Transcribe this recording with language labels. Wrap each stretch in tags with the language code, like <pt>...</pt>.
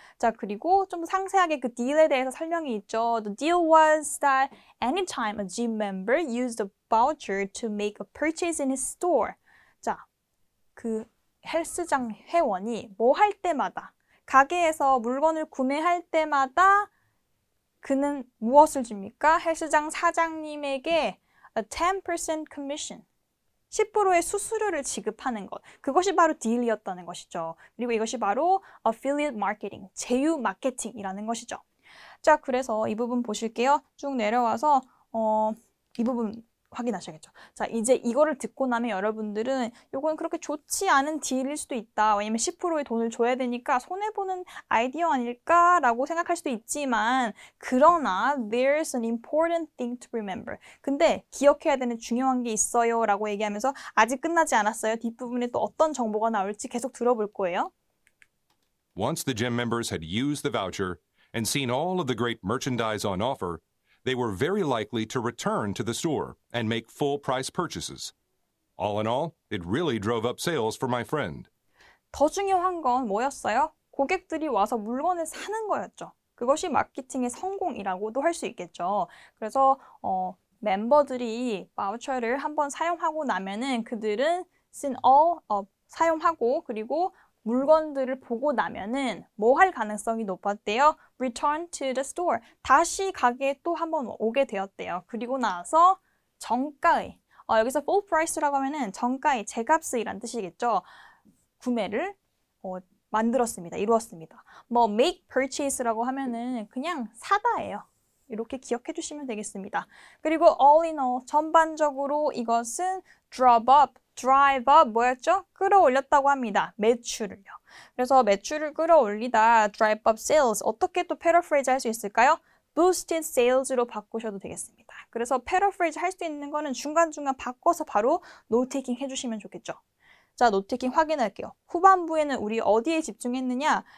<ko>자, 그리고 좀 상세하게 그 딜에 대해서 설명이 있죠.</ko> <en>The deal was that anytime a gym member used a voucher to make a purchase in his store.</en> <ko>자, 그 헬스장 회원이 뭐 할 때마다 가게에서 물건을 구매할 때마다 그는 무엇을 줍니까? 헬스장 사장님에게</ko> <en>a 10% commission,</en> <ko>10%의 수수료를 지급하는 것. 그것이 바로 딜이었다는 것이죠. 그리고 이것이 바로 affiliate marketing, 제휴 마케팅이라는 것이죠. 자, 그래서 이 부분 보실게요. 쭉 내려와서 이 부분 확인하셔야겠죠. 자, 이제 이거를 듣고 나면 여러분들은 이건 그렇게 좋지 않은 딜일 수도 있다. 왜냐면 10%의 돈을 줘야 되니까 손해보는 아이디어 아닐까라고 생각할 수도 있지만 그러나</ko> <en>there's an important thing to remember.</en> <ko>근데 기억해야 되는 중요한 게 있어요 라고 얘기하면서 아직 끝나지 않았어요. 뒷부분에 또 어떤 정보가 나올지 계속 들어볼 거예요.</ko> <en>Once the gym members had used the voucher and seen all of the great merchandise on offer, they were very likely to return to the store and make full-price purchases. All in all, it really drove up sales for my friend.</en> <ko>더 중요한 건 뭐였어요? 고객들이 와서 물건을 사는 거였죠. 그것이 마케팅의 성공이라고도 할 수 있겠죠. 그래서 멤버들이 바우처를 한번 사용하고 나면은 그들은 사용하고 그리고 물건들을 보고 나면은 뭐 할 가능성이 높았대요?</ko> <en>Return to the store.</en> <ko>다시 가게에 또 한번 오게 되었대요. 그리고 나서 정가의, 여기서 full price라고 하면은 정가의 제값이란 뜻이겠죠. 구매를 만들었습니다. 이루었습니다. 뭐</ko> <en>make purchase</en> <ko>라고 하면은 그냥 사다예요. 이렇게 기억해 주시면 되겠습니다. 그리고</ko> <en>all in all,</en> <ko>전반적으로 이것은 drive up 뭐였죠? 끌어올렸다고 합니다. 매출을요. 그래서 매출을 끌어올리다</ko> <en>drive up sales</en> <ko>어떻게 또 paraphrase 할 수 있을까요?</ko> <en>boosted sales</en> <ko>로 바꾸셔도 되겠습니다. 그래서 paraphrase 할 수 있는 거는 중간중간 바꿔서 바로 note taking 해주시면 좋겠죠. 자, 노트 테이킹 확인할게요. 후반부에는 우리 어디에 집중했느냐?</ko>